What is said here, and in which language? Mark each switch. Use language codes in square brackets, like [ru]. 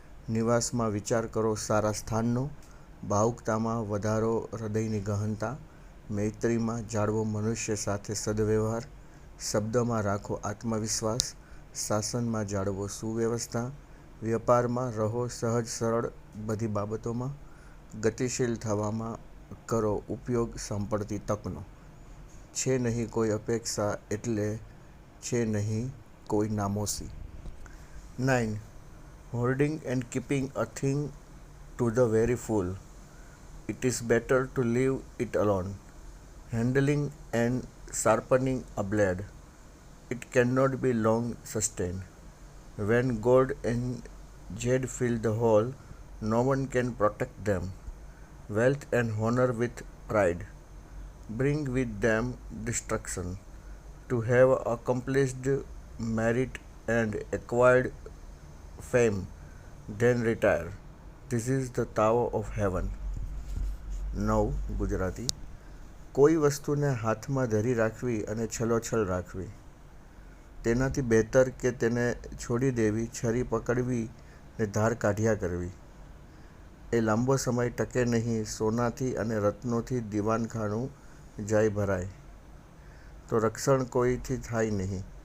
[gu] નિવાસમાં વિચાર કરો સારા સ્થાનનો, ભાવુકતામાં વધારો હૃદયની ગહનતા, મૈત્રીમાં જાળવો મનુષ્ય સાથે સદવ્યવહાર, શબ્દમાં રાખો આત્મવિશ્વાસ, શાસનમાં જાળવો સુવ્યવસ્થા, વ્યાપારમાં રહો સહજ સરળ બધી બાબતોમાં, ગતિશીલ થવામાં કરો ઉપયોગ સાંપડતી તકનો. છે નહીં કોઈ અપેક્ષા એટલે છે નહીં કોઈ નામોસી. 9. [en] Hoarding and keeping a thing to the very full. It is better to leave it alone. Handling and sharpening a blade. It cannot be long sustained. When gold and jade fill the hole, no one can protect them. Wealth and honor with pride bring with them destruction. To have accomplished merit and acquired fame, then retire. This is the tower of heaven. [gu] 9. Gujarati. કોઈ વસ્તુને હાથમાં ધરી રાખવી અને છલોછલ રાખવી તેનાથી બહેતર કે તેને છોડી દેવી, છરી પકડવી ને ધાર કાઢ્યા કરવી. એ લાંબો સમય ટકે નહીં. સોનાથી અને રત્નોથી દીવાનખાનું જાય ભરાય, તો રક્ષણ કોઈથી થાય નહીં.